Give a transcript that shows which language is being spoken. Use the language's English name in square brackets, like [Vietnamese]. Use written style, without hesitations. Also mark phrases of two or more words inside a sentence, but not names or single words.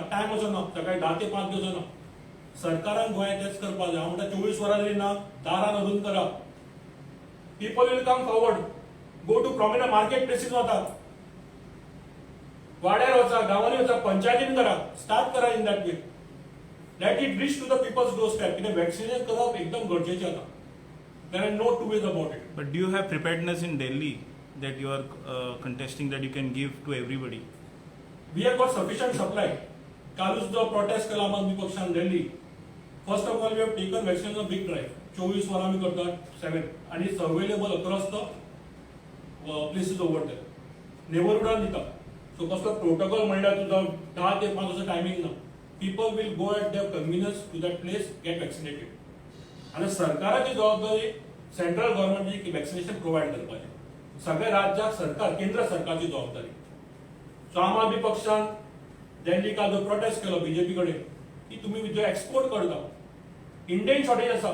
[Konkani] टायम असो ना सकाळी 10 ते 5 असो ना. सरकारान गोंयांत तेच करपाक जाय. हांव म्हणटा 24 वरां जरी ना दारान अजून करा. [English] people will come forward. go to prominent market places [Konkani] वता, वाड्यार वचा, गांवांनी वचा, पंचायतीन करा. स्टार्ट करा [English] in that way let it reach to the people's door step. [Konkani] कित्याक वॅक्सिनेशन करप एकदम गरजेचें आतां. [English] there are no two ways about it. but do you have preparedness in Delhi that you are contesting that you can give to everybody? We have got sufficient supply. [Konkani] कालूच जो प्रोटेस्ट केला आम आदमी पक्षान दिल्ली. [English] first of all we have taken vaccination big drive. [Konkani] 24 वरां आमी करतात 7 आणि [English] it's available across the places over there. [Konkani] नेबरहुडान दिता. सो कसलो प्रोटोकॉल म्हणल्यार तुजो 10 ते 5 असो टायमिंग ना. [English] people will go at their convenience to that place get vaccinated. [Konkani] आणि सरकाराची जबाबदारी सेंट्रल गव्हर्नमेंटची वॅक्सिनेशन प्रोव्हाइड करपाची. सगळ्या राज्याक सरकार केंद्र सरकारची जबाबदारी. सो आम आदमी पक्षान दिल्ली काल जो प्रोटेस्ट केलो बीजेपी कडेन की तुम्ही जो एक्सपोर्ट करता [English] Indian shortage [Konkani] आसा.